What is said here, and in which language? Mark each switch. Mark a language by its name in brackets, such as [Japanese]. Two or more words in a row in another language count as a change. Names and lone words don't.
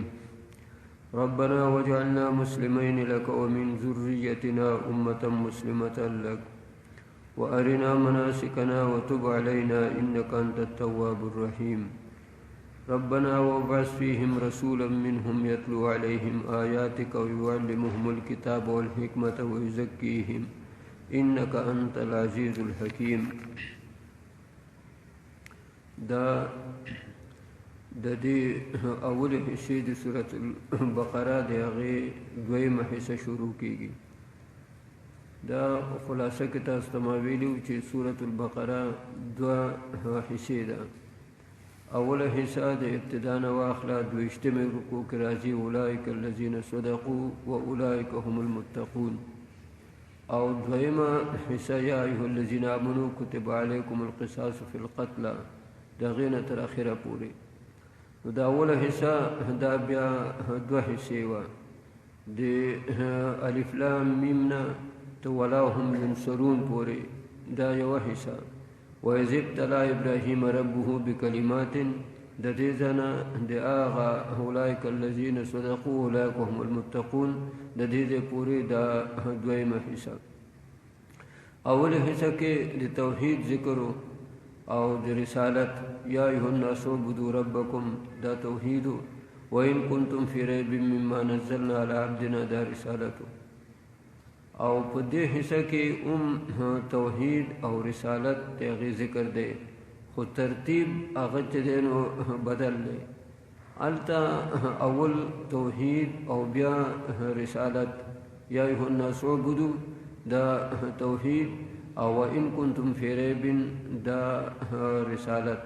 [Arabic] ربنا واجعلنا مسلمين لك ومن ذريتنا أمة مسلمة لك وأرنا مناسكنا وتب علينا إنك أنت التواب الرحيم. ربنا وابعث فيهم رسولا منهم يتلو عليهم آياتك ويعلمهم الكتاب والحكمة ويزكيهم إنك أنت العزيز الحكيم. [Pashto] د دې اول حصے د سورۃ البقره د هغې دویمه حصه شروع کیږي. دا خلاصه کې تاسو ته ما ویلي چې سورۃ البقره دوه حصې ده. اوله حصه د ابتدا نه واخله 22مې رکوع کې راځي [Arabic] اولئک الذین صدقوا واولئک هم المتقون. [Pashto] او دویمه حصه [Arabic] یا ایها الذین آمنوا کتب علیکم القصاص فی القتلى [Pashto] د هغې نه تر اخره پورې. دا اوله حصہ دا بیا دوه حصې وه. د الف لام میم نه ته [Arabic] ولا هم ینصرون [Pashto] پورې دا یوه حصہ. [Arabic] وإذ ابتلى إبراهيم ربه بكلمات [Pashto] د دې ځنه د هغه [Arabic] اولئک الذین صدقوا اولئک هم المتقون [Pashto] د دې پورې دا دویمه حصہ. اوله حصہ کې د توحید ذکر او د رسالت [Arabic] یا ایها الناس اعبدوا ربکم [Pashto] دا توحید [Arabic] وان کنتم فی ریب مما نزلنا علی عبدنا [Pashto] دا رسالت. او په دې حصہ کې توحید او رسالت ته ذکر دی خو ترتیب هغه چې دی نو بدل دی. الته اول توحید او بیا رسالت [Arabic] یا ایها الناس اعبدوا [Pashto] دا توحید او [Arabic] ان کنتم فی ریب [Pashto] دا رسالت.